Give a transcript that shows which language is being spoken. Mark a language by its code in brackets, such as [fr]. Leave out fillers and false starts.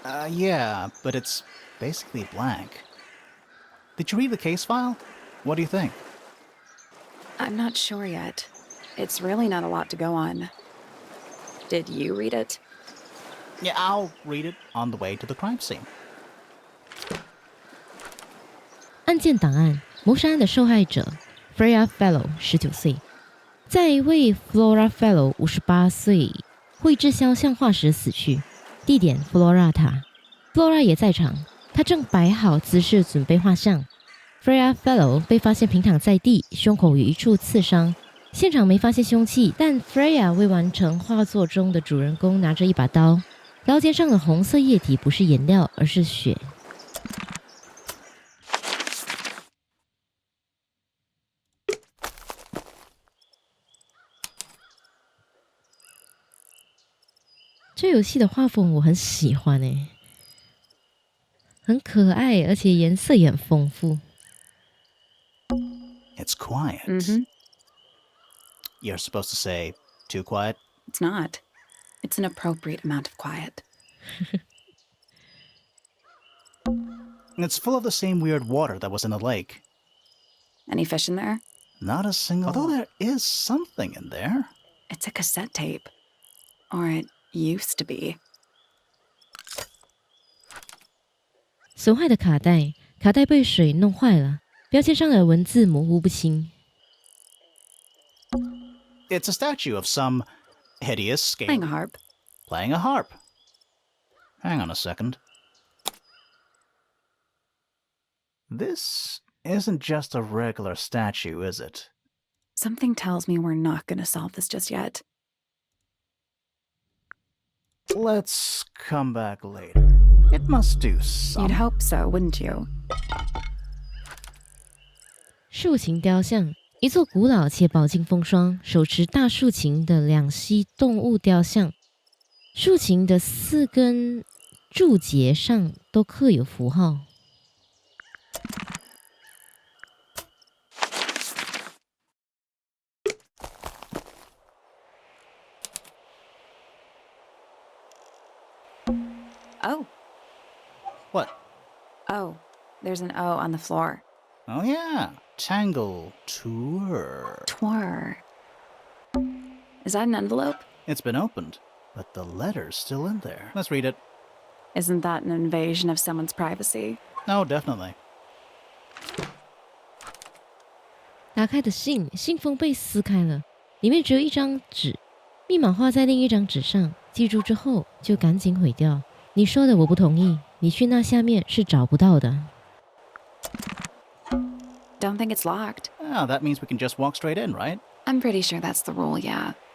[en] Yeah, but it's basically blank. Did you read the case file? What do you think? I'm not sure yet. It's really not a lot to go on. Did you read it? Yeah, I'll read it on the way to the crime scene. [zh] 案件档案：谋杀案的受害者 Freya Fellow 19岁，在一位 Flora Fellow 58岁绘制肖像画时死去。地点 Flora 塔 ，Flora 也在场，她正摆好姿势准备画像。 Freya Fellow 被发现平躺在地，胸口有一处刺伤。现场没发现凶器，但 Freya 未完成画作中的主人公拿着一把刀，刀尖上的红色液体不是颜料，而是血。这游戏的画风我很喜欢耶，很可爱，而且颜色也很丰富。 [en] It's quiet. Mm-hmm. You're supposed to say, too quiet? It's not. It's an appropriate amount of quiet. It's full of the same weird water that was in the lake. Any fish in there? Not a single... Although there is something in there. It's a cassette tape. Or it used to be. [zh] 损坏的卡带，卡带被水弄坏了，标签上的文字模糊不清。 [en] It's a statue of some hideous scale... Playing a harp. Playing a harp. Hang on a second. This isn't just a regular statue, is it? Something tells me we're not going to solve this just yet. Let's come back later. It must do something. You'd hope so, wouldn't you? [zh] 竖琴雕像，一座古老且饱经风霜、手持大竖琴的两栖动物雕像。竖琴的4根柱节上都刻有符号。 [en] Oh. What? Oh. There's an O on the floor. Oh yeah, Tangle Tower. Tower. Is that an envelope? It's been opened, but the letter's still in there. Let's read it. Isn't that an invasion of someone's privacy? No, definitely. [zh] 打开的信，信封被撕开了，里面只有一张纸，密码画在另一张纸上，记住之后就赶紧毁掉。你说的我不同意，你去那下面是找不到的。 [en] Don't think it's locked. Oh, that means we can just walk straight in, right? I'm pretty sure that's the rule, yeah.